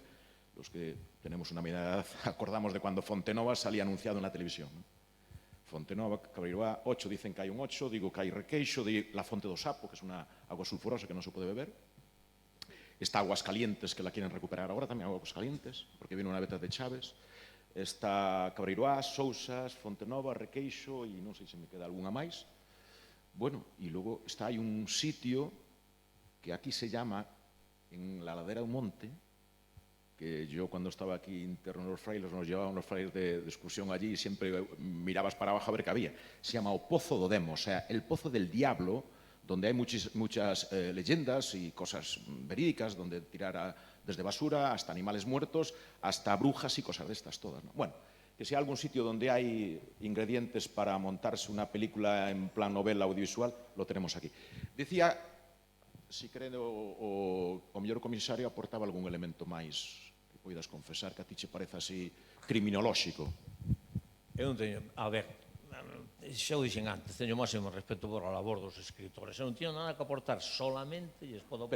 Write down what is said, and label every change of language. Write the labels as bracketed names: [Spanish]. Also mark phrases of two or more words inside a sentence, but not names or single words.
[Spanish] Los que tenemos una media edad acordamos de cuando Fontenova salía anunciado en la televisión, ¿no? Fontenova, Cabreiroá, 8, dicen que hay un 8, digo que hay Requeixo, la Fonte do Sapo, que es una agua sulfurosa que no se puede beber. Está Aguascalientes, que la quieren recuperar ahora también, Aguascalientes, porque viene una beta de Chaves. Está Cabreiroá, Sousas, Fontenova, [Galician] Requeixo e non sei se me queda algunha máis. [Spanish] Bueno, y luego hay un sitio que aquí se llama, en la ladera de un monte, que yo cuando estaba aquí interno en los frailes, nos llevaban los frailes de excursión allí y siempre mirabas para abajo a ver qué había. Se llama o Pozo do Demo, o sea, el Pozo del Diablo, donde hay muchas leyendas y cosas verídicas, donde tirar desde basura hasta animales muertos, hasta brujas y cosas de estas todas, ¿no? Bueno, que si hay algún sitio donde hay ingredientes para montarse una película en plan novela audiovisual, lo tenemos aquí. [Galician] Decía, si creo o mellor comisario aportaba algún elemento máis que poidas confesar que a ti che parece así criminolóxico. Eu non teño, a ver, xa o dixen antes, teño máximo respeto por a labor dos escritores. Eu non teño nada que aportar, solamente lles podo aportar.